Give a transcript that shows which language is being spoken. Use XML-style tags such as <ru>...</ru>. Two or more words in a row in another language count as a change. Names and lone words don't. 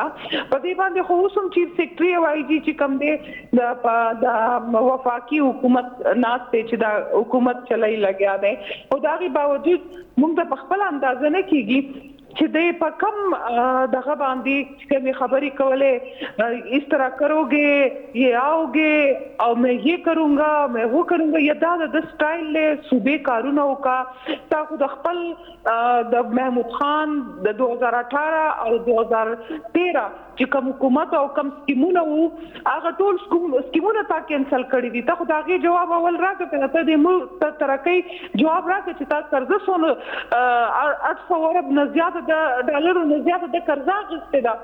<ps>په دې باندې خو اوس هم چیف سیکرټري او آی جي چې کوم دی د وفاقي حکومت ناست دی چې دا حکومت چلای لګیا دی او د هغې باوجود مونږ ته په خپله اندازه نه کېږي چې دی په کم دغه باندې کومې خبرې کولې</ps> <ur>اس طرح کروگے یہ آؤ گے اور میں یہ کروں گا میں وہ کروں گا.</ur> <ps>یا دا د سټایل له صوبې کارونه وکړه تا خو د خپل د محمود خان د 2018 او 2013 چې کوم حکومت او کوم سکیمونه وو هغه ټول سکیمونه تا کینسل کړي دي. ته خو د هغې جواب اول راکړه ته د ملک ترقۍ جواب راکړه چې تا قرضه سونه 800 ارب نه زیاته د ډالرو نه زیاته د قرضه اخیستې ده.</ps>